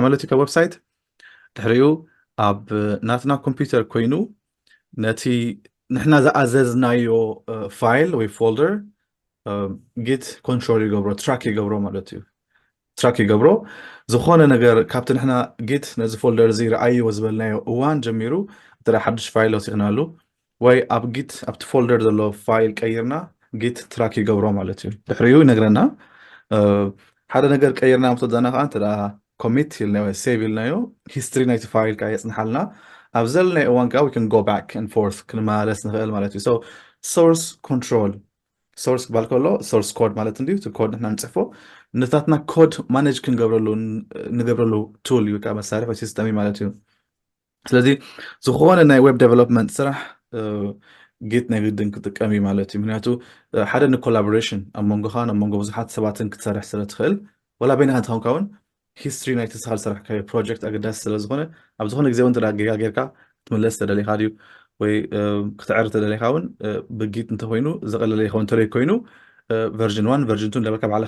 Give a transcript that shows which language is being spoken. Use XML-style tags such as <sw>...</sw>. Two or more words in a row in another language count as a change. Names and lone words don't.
<ti>ማለት እዩ ካብ ዌብሳይት ድሕሪኡ ኣብ ናትና ኮምፒውተር ኮይኑ ነቲ ንሕና ዝኣዘዝናዮ ፋይል ወይ ፎልደር git ኮንትሮል ይገብሮ ትራክ ይገብሮ ማለት እዩ ትራክ ይገብሮ ዝኾነ ነገር ካብቲ ንሕና git ነዚ ፎልደር እዚ ረኣይዎ ዝበልናዮ እዋን ጀሚሩ እንተ ሓድሽ ፋይል ወሲኽናሉ ወይ ኣብ git ኣብቲ ፎልደር ዘሎ ፋይል ቀይርና git ትራክ ይገብሮ ማለት እዩ ድሕሪኡ ይነግረና ሓደ ነገር ቀይርና ምተዛና ከዓ እንተ commit ኢልናዮ save ኢልናዮ history ናይቲ ፋይል ከዓ የፅንሓልና ኣብ ዘለናይ እዋን ከዓ</ti> <en>we can go back and forth</en> <ti>ክንመላለስ ንኽእል ማለት እዩ</ti> <en>so source control source</en> <ti>ክባል ከሎ</ti> <en>source code</en> <ti>ማለት እንድዩ እቲ ኮድ ንሕና ንፅሕፎ ነታትና ኮድ ማኔጅ ክንገብረሉ ቱል እዩ ከዓ መሳርሒ ወይ ሲስተም ማለት እዩ ስለዚ ዝኾነ ናይ</ti> <en>web development</en> <ti>ስራሕ ጊት ናይ ግድን ክጥቀም እዩ ማለት እዩ ምክንያቱ ሓደ ንኮላቦሬሽን ኣብ መንጎኻን ኣብ መንጎ ብዙሓት ሰባትን ክትሰርሕ ስለ ትኽእል ወላ በይንኻ እንትኾንካ እውን ሂስትሪ ናይቲ ስኻል ስራሕካዮ ፕሮጀክት ኣገዳሲ ስለ ዝኾነ ኣብ ዝኾነ ግዜ እውን ተዳጊጋ ጌርካ ክትምለስ ተደሊኻ ድዩ ወይ ክትዕር ተደሊኻ እውን ብጊት እንተኮይኑ ዘቐለለ ይኸውን እንተለይ ኮይኑ ቨርዥን 1 ቨርዥን 2 እንዳበልካ ባዕልኻ</ti>